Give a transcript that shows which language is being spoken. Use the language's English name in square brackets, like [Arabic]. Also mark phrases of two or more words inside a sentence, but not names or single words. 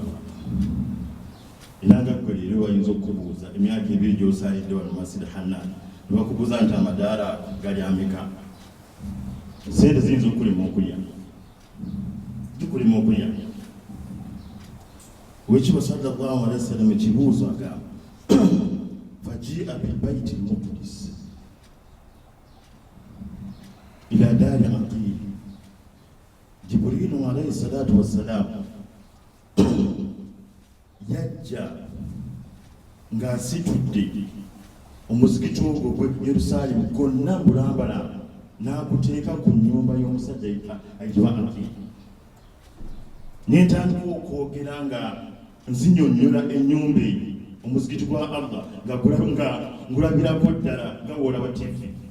[Ganda] Era nga ggwe leero wayinza okubuuza emyaka ebiri gy'osaalidde wano Masjid Hanaan ne bakubuuza nti amadaala gali ameka. Sente ziyinza okulema okulya. Zikulema okulya. Oweekitiibwa [Arabic] صلى الله عليه وسلم [Ganda] ekibuuzo agamba [Arabic] فجيء ببيت المقدس إلى دار عقيل. [Ganda] Jibrilu [Arabic] عليه الصلاة والسلام [Ganda] yajja ng'asitudde omuzikiti ogwo gwe Yerusaalemu gonna bulambalamba n'aguteeka ku nnyumba y'omusajja ayitibwa Aqil. N'entandika okwogera nga nzinyonnyola ennyumba eyo omuzikiti gwa Allah nga ngulabirako ddala nga woolaba TV.